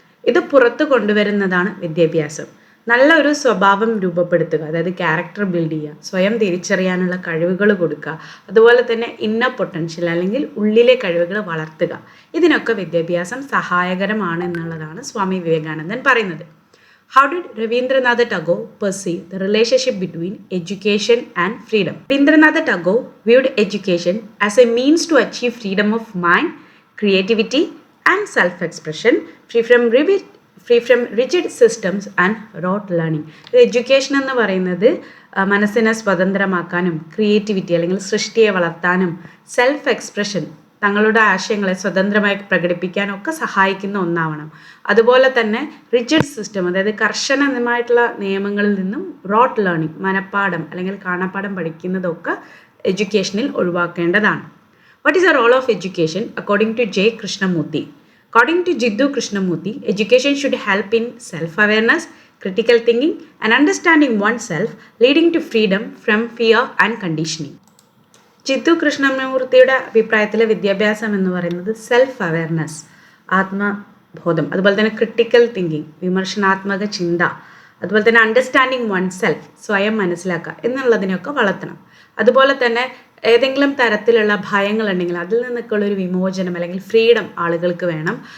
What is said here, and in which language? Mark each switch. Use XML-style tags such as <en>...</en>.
<ml>ഇത് പുറത്ത് കൊണ്ടുവരുന്നതാണ് വിദ്യാഭ്യാസം. നല്ല ഒരു സ്വഭാവം രൂപപ്പെടുത്തുക, അതായത് ക്യാരക്ടർ ബിൽഡ് ചെയ്യുക, സ്വയം തിരിച്ചറിയാനുള്ള കഴിവുകൾ കൊടുക്കുക, അതുപോലെ തന്നെ ഇന്നർ പൊട്ടൻഷ്യൽ അല്ലെങ്കിൽ ഉള്ളിലെ കഴിവുകൾ വളർത്തുക. ഇതിനൊക്കെ വിദ്യാഭ്യാസം സഹായകരമാണ് എന്നുള്ളതാണ് സ്വാമി വിവേകാനന്ദൻ പറയുന്നത്.</ml> <en>How did Rabindranath Tagore perceive the relationship between education and freedom? Rabindranath Tagore viewed education as a means to achieve freedom of mind, creativity and self-expression, free from rigid systems and rote learning.</en> <ml>Education എന്ന് പറയുന്നത് മനസ്സിനെ സ്വതന്ത്രമാക്കാനും creativity അല്ലെങ്കിൽ സൃഷ്ടിയെ വളർത്താനും self expression തങ്ങളുടെ ആശയങ്ങളെ സ്വതന്ത്രമായി പ്രകടിപ്പിക്കാനൊക്കെ സഹായിക്കുന്ന ഒന്നാവണം. അതുപോലെ തന്നെ റിജിഡ് സിസ്റ്റം, അതായത് കർശനമായിട്ടുള്ള നിയമങ്ങളിൽ നിന്നും റോട്ട് ലേണിംഗ്, മനപ്പാഠം അല്ലെങ്കിൽ കാണാപ്പാഠം പഠിക്കുന്നതൊക്കെ എഡ്യൂക്കേഷനിൽ ഒഴിവാക്കേണ്ടതാണ്.</ml> <en>What is the role of education according to J Krishnamurthy? According to Jiddu Krishnamurthy, education should help in self-awareness, critical thinking and understanding oneself, leading to freedom from fear and conditioning.</en> <ml>Jiddu കൃഷ്ണമൂർത്തിയുടെ അഭിപ്രായത്തിൽ വിദ്യാഭ്യാസം എന്ന് പറയുന്നത് self awareness, ആത്മബോധം, അതുപോലെ തന്നെ critical thinking, വിമർശനാത്മക ചിന്ത, അതുപോലെ തന്നെ</ml> <en>understanding oneself,</en> <ml>സ്വയം മനസ്സിലാക്കുക എന്നുള്ളതിനൊക്കെ വളർത്തണം. അതുപോലെ തന്നെ ഏതെങ്കിലും തരത്തിലുള്ള ഭയങ്ങളുണ്ടെങ്കിൽ അതിൽ നിന്നൊക്കെയുള്ള ഒരു വിമോചനം അല്ലെങ്കിൽ ഫ്രീഡം ആളുകൾക്ക് വേണം.</ml>